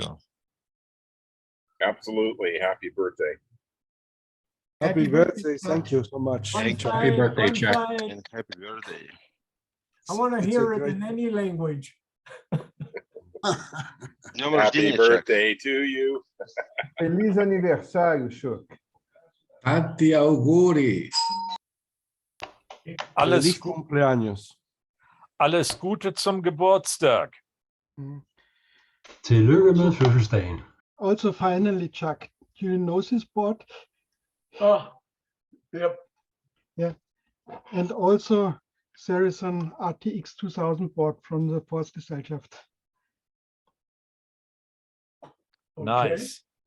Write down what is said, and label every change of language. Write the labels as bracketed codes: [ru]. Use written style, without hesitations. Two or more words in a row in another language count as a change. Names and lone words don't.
[en] Absolutely. Happy birthday. Happy birthday. Thank you so much. Happy birthday, Chuck. And happy birthday. I want to hear it in any language. Happy birthday to you. [pt] Feliz aniversário, Chuck. [it] Tanti auguri. [es] Feliz cumpleaños. [de] Alles Gute zum Geburtstag. [da] Tillykke med fødselsdagen. [en] Also finally, Chuck, do you know this board? Oh, yep. Yeah. And also there is an RTX 2000 board from the Forstgesellschaft. Nice.